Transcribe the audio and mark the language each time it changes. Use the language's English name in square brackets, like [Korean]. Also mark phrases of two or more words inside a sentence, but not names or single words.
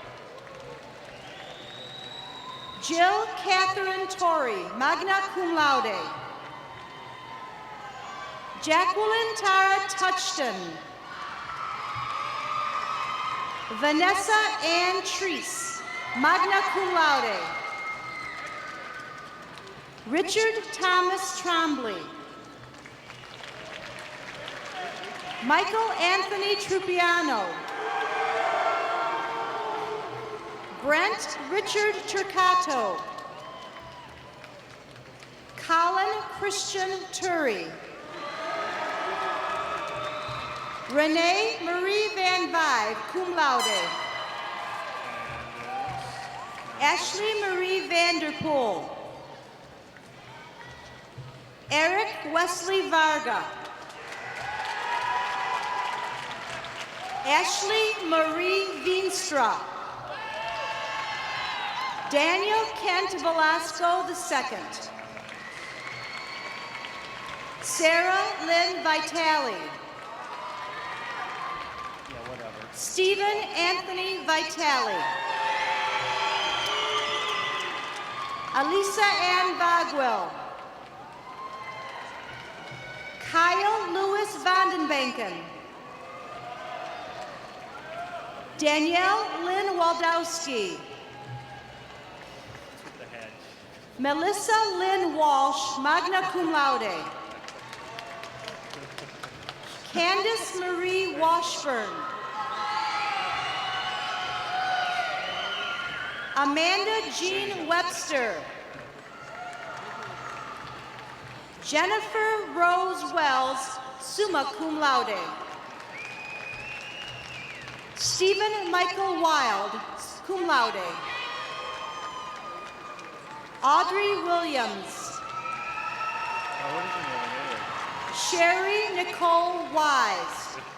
[English] Jill Catherine Torrey, [Latin] magna cum laude. [English] Jacqueline Tara Touchton. Vanessa Ann Treese, [Latin] magna cum laude. [English] Richard Thomas Trombley. Michael Anthony Trupiano. Brent Richard Turcato. Colin Christian Turi. Renee Marie Van Vive, [Latin] cum laude. [English] Ashley Marie Vanderpool. Eric Wesley Varga. Ashley Marie Veenstra. Daniel Kent Velasco II. Sarah Lynn Vitale. Stephen Anthony Vitale. Alisa Ann Bagwell. Kyle Lewis Vandenbanken. Danielle Lynn Waldowski. Melissa Lynn Walsh, [Latin] magna cum laude. [English] Candace Marie Washburn. Amanda Jean Webster. Jennifer Rose Wells, [Latin] summa cum laude. [English] Stephen Michael Wild, [Latin] cum laude. [English] Audrey Williams. Sherry Nicole Wise.